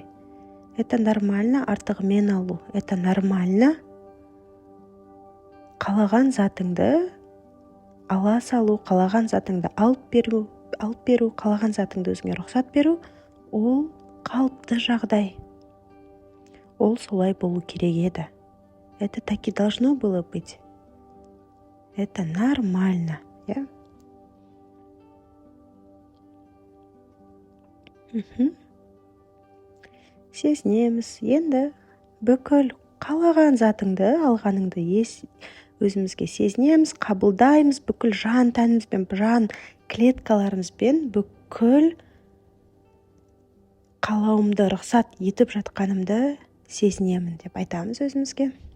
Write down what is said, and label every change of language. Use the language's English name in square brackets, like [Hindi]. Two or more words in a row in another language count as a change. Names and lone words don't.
[Russian] Это нормально [Kazakh] артығымен алу. [Russian] Это нормально [Kazakh] қалаған затыңды ала салу, қалаған затыңды алып беру, қалаған затыңды өзіңе рұқсат беру, ол қалыпты жағдай. Ол солай болу керек еді. [Russian] Это так и должно было быть. Это нормально, [Kazakh] Сезінеміз. Енді бүкіл қалаған затыңды, алғаныңды өзімізге сезінеміз, қабылдаймыз, бүкіл жан тәнімізбен, жан клеткаларымызбен бүкіл қалауымды рұқсат етіп жатқанымды сезінемін деп айтамыз өзімізге.